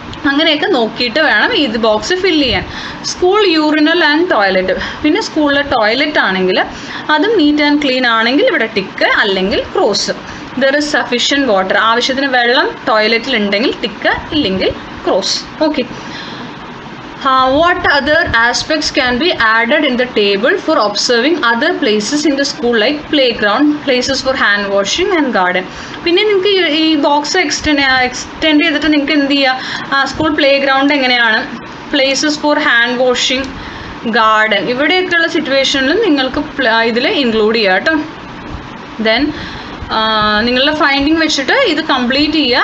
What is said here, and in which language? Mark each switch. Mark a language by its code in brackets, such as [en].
[ml] അങ്ങനെയൊക്കെ നോക്കിയിട്ട് വേണം ഇത് ബോക്സ് ഫില്ല് ചെയ്യാൻ. [en] School urinal and toilet. [ml] പിന്നെ സ്കൂളിലെ ടോയ്ലറ്റ് ആണെങ്കിൽ അതും [en] neat and clean [ml] ആണെങ്കിൽ ഇവിടെ ടിക്ക്, അല്ലെങ്കിൽ cross. [en] There is sufficient water. [ml] ആവശ്യത്തിന് വെള്ളം ടോയ്ലറ്റിൽ ഉണ്ടെങ്കിൽ ടിക്ക്, ഇല്ലെങ്കിൽ cross. [en] Okay, what other aspects can be added in the table for observing other places in the school like playground, places for hand washing and garden? [ml] പിന്നെ നിങ്ങൾക്ക് ഈ box extend ചെയ്തിട്ട് നിങ്ങൾക്ക് എന്ത് ചെയ്യുക? സ്കൂൾ പ്ലേ ഗ്രൗണ്ട് എങ്ങനെയാണ്, [en] places for hand washing, [ml] garden, ഇവിടെയൊക്കെയുള്ള സിറ്റുവേഷനിലും നിങ്ങൾക്ക് ഇതിൽ ഇൻക്ലൂഡ് ചെയ്യുക കേട്ടോ. ദെൻ നിങ്ങളുടെ ഫൈൻഡിങ് വെച്ചിട്ട് ഇത് കംപ്ലീറ്റ് ചെയ്യുക.